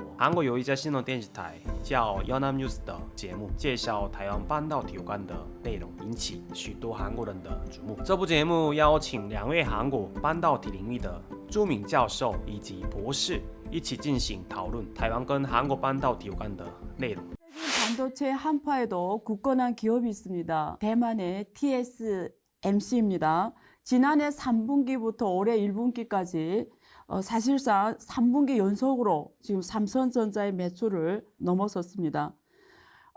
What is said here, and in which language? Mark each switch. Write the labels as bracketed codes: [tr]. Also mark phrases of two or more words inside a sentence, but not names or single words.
[zh] 韩国有一家新闻电视台叫 연합뉴스 的节目，介绍台湾半导体有关的内容，引起许多韩国人的瞩目。这部节目邀请2位韩国半导体领域的著名教授以及博士一起进行讨论台湾跟韩国半导体有关的内容。 [ko] 반도체 한파에도 굳건한 기업이 있습니다. 대만의 TSMC입니다. 지난해 3분기부터 올해 1분기까지 사실상 3분기 연속으로 지금 삼성전자의 매출을 넘어섰습니다.